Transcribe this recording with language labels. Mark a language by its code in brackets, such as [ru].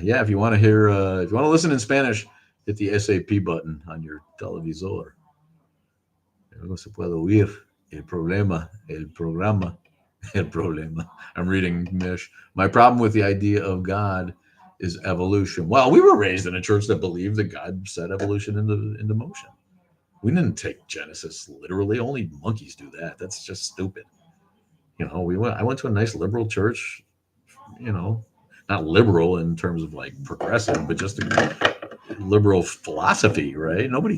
[en] If you want to hear, if you want to listen in Spanish, hit the SAP button on your televisor. [es] Luego se puede oír el problema, el programa, el problema. [en] I'm reading Mish. My problem with the idea of God is evolution. Well, we were raised in a church that believed that God set evolution into motion. We didn't take Genesis literally. Only monkeys do that. That's just stupid. I went to a nice liberal church, not liberal in terms of like progressive, but just a liberal philosophy, right?